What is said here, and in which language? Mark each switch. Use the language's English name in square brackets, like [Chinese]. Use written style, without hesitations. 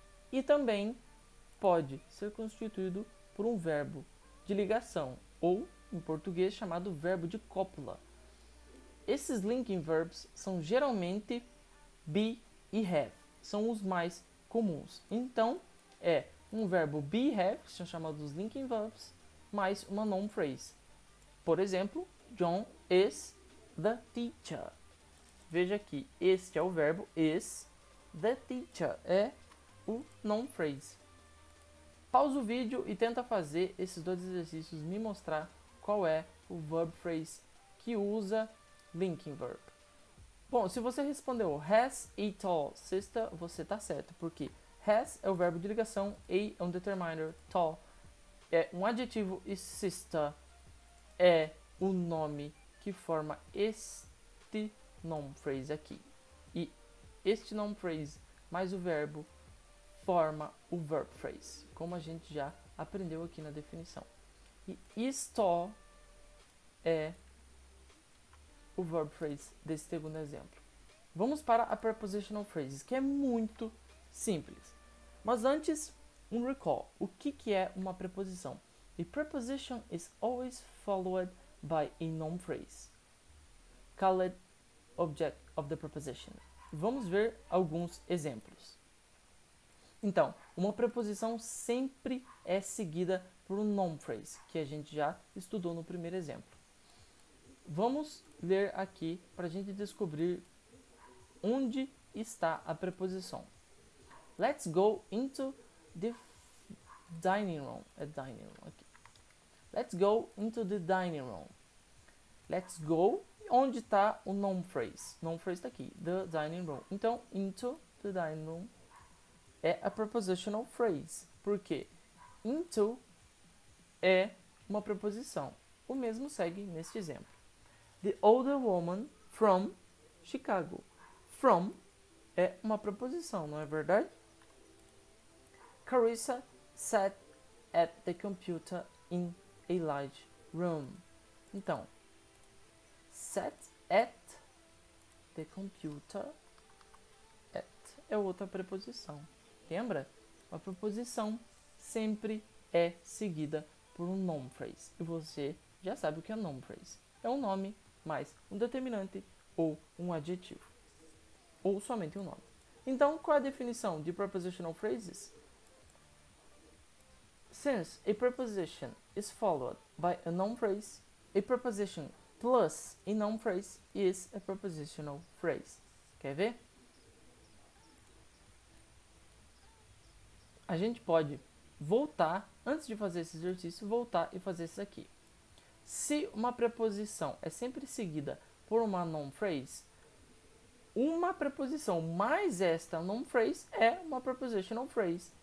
[Portuguese] E também pode ser constituído por um verbo de ligação, ou, em português, chamado verbo de cópula. Esses linking verbs são geralmente be e have, são os mais comuns. Então, é um verbo be e have, que são chamados linking verbs, mais uma noun phrase. Por exemplo, [English] John is the teacher. [Portuguese] Veja aqui, este é o verbo is, [English] the teacher [Portuguese] é o noun phrase. Pausa o vídeo e tenta fazer esses dois exercícios, me mostrar qual é o verb phrase que usa linking verb. Bom, se você respondeu [English] has a tall sister, [Portuguese] você está certo, porque has é o verbo de ligação, a é um determiner, tall é um adjetivo e sister é o nome que forma este noun phrase aqui. E este noun phrase mais o verbo forma o verb phrase, como a gente já aprendeu aqui na definição. E is-tall é o verb phrase desse segundo exemplo. Vamos para a prepositional phrases, que é muito simples. Mas antes, um recall. O que é uma preposição? [English] A preposition is always followed by a noun phrase, called object of the preposition. [Portuguese] Vamos ver alguns exemplos. Então, uma preposição sempre é seguida por um noun phrase, que a gente já estudou no primeiro exemplo. Vamos ler aqui para a gente descobrir onde está a preposição. [English] Let's go into the dining room. [Portuguese] É [English] dining room [Portuguese] aqui. [English] Let's go into the dining room. Let's go. [Portuguese] Onde está o [English] noun phrase? Noun phrase [Portuguese] está aqui. [English] The dining room. [Portuguese] Então, [English] into the dining room [Portuguese] é a prepositional phrase. Por quê? Into é uma preposição. O mesmo segue neste exemplo. [English] The older woman from Chicago. [Portuguese] From é uma preposição, não é verdade? [English] Carissa sat at the computer in a large room. [Portuguese] Então, [English] sat at the computer. [Portuguese] At é outra preposição. Lembra? Uma preposição sempre é seguida por um noun phrase. E você já sabe o que é noun phrase. É um nome mais um determinante ou um adjetivo. Ou somente um nome. Então, qual é a definição de prepositional phrases? [English] Since a preposition is followed by a noun phrase, a preposition plus a noun phrase is a prepositional phrase. [Portuguese] Quer ver? A gente pode voltar, antes de fazer esse exercício, voltar e fazer isso aqui. Se uma preposição é sempre seguida por uma noun phrase, uma preposição mais esta noun phrase é uma prepositional phrase.